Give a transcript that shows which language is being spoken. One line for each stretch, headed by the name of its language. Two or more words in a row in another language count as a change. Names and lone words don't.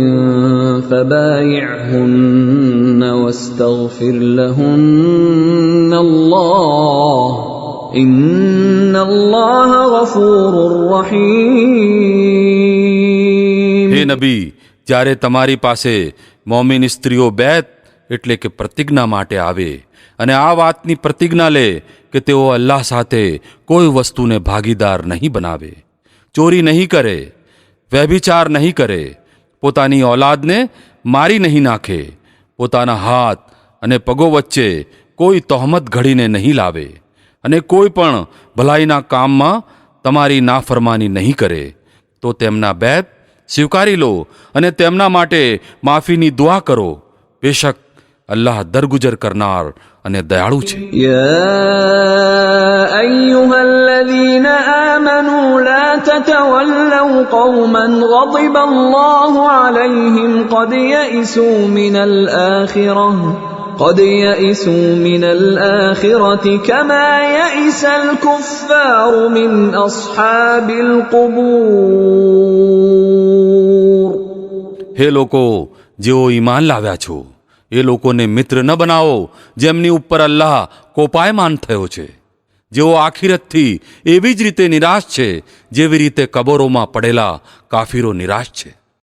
Arabic: فبايعهن واستغفر لهن الله إن الله غفور رحيم.
Gujarati: હે નબી, જ્યારે તમારી પાસે મોમિન સ્ત્રીઓ બેત એટલે કે પ્રતિજ્ઞા માટે આવે અને આ વાતની પ્રતિજ્ઞા લે કે તેઓ અલ્લાહ સાથે કોઈ વસ્તુને ભાગીદાર નહીં બનાવે, ચોરી નહીં કરે, વ્યભિચાર નહીં કરે, પોતાની ઔલાદને મારી નહીં નાખે, પોતાના હાથ અને પગો વચ્ચે કોઈ તહોમત ઘડીને નહીં લાવે, અને કોઈ પણ ભલાઈના કામમાં તમારી નાફરમાની નહીં કરે, તો તેમના બેત સ્વીકારી લો અને તેમના માટે માફીની દુઆ કરો. બેશક અલ્લાહ દરગુજર કરનાર અને દયાળુ છે.
Arabic: يا أيها الذين آمنوا لا تتولوا قوما غضب الله عليهم قد يئسوا من الآخرة كما يئس الكفار من أصحاب القبور.
Gujarati: હે લોકો જેઓ ઈમાન લાવ્યા છો, એ લોકોને મિત્ર ન બનાવો જેમની ઉપર અલ્લાહ કોપાયમાન થયો છે, જેઓ આખિરતથી એવી જ રીતે નિરાશ છે જેવી રીતે કબરોમાં પડેલા કાફીરો નિરાશ છે.